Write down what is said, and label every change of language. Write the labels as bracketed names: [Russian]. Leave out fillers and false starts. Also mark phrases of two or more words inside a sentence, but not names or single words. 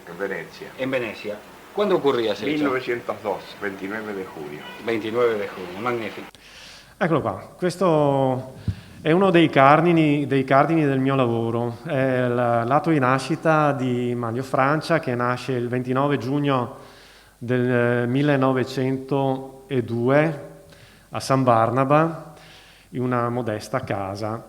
[Spanish] En Venecia. En Venecia. ¿Cuándo ocurría ese hecho? 1902, 29 de julio. 29 de julio, [Italian] magnifico. Eccolo qua, questo è uno dei cardini del mio lavoro, è l'atto di nascita di Manlio Francia, che nasce il 29 giugno del 1902 a San Barnaba, in una modesta casa.